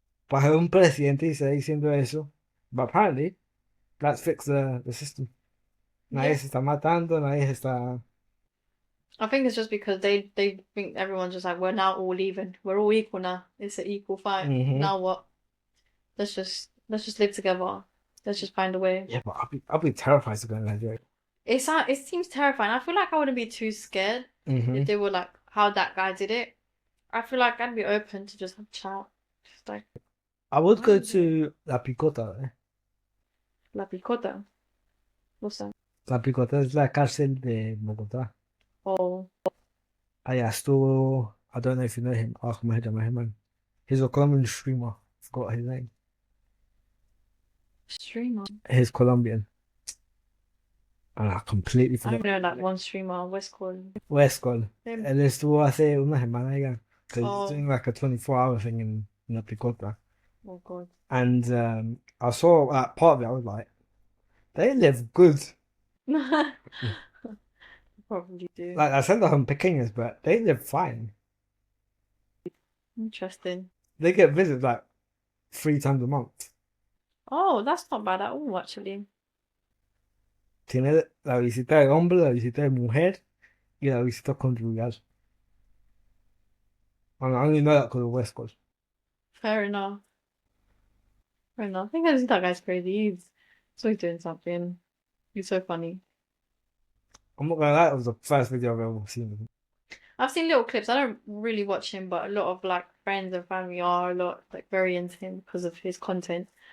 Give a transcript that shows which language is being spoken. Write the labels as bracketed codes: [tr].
[es] Para un presidente y está diciendo eso. [en] But apparently, let's fix the system. [es] Nadie [en] Yeah. [es] se está matando, nadie se está. [en] I think it's just because they think everyone's just like, we're now all even. We're all equal now. It's an equal fight. Now what? Let's just live together. Let's just find a way. Yeah, but I'll be terrified to go in Nigeria. It seems terrifying. I feel like I wouldn't be too scared if they were like how that guy did it. I feel like I'd be open to just have a chat. Just like I would go to La Picota. La Picota. What's that? [es] La Picota es la cárcel de Bogotá. [en] Oh, [es] Allá estuvo, [en] I don't know if you know him, Ahmed Ahmed. He's a Colombian streamer. Forgot his name. streamer. He's Colombian. And I completely I forgot. know that one streamer, Westcall. Westcol. Him. [es] Él estuvo hace una semana ya. [en] So he's Oh. doing like a 24-hour thing in La Picota. Oh God. And I saw that part of it, I was like, they live good. Probably do. Like, I said they're pequeños, but they live fine. Interesting. They get visits like 3 times a month. Oh, that's not bad at all, actually. [es] Tiene la visita de hombre, la visita de mujer y la visita conyugal. [en] And I only know that because of West Coast. Fair enough. Fair enough. I think I think that guy's crazy. He's always doing something. He's so funny. I'm not gonna lie, it was the first video I've ever seen of him. I've seen little clips. I don't really watch him, but a lot of like friends and family are a lot like very into him because of his content.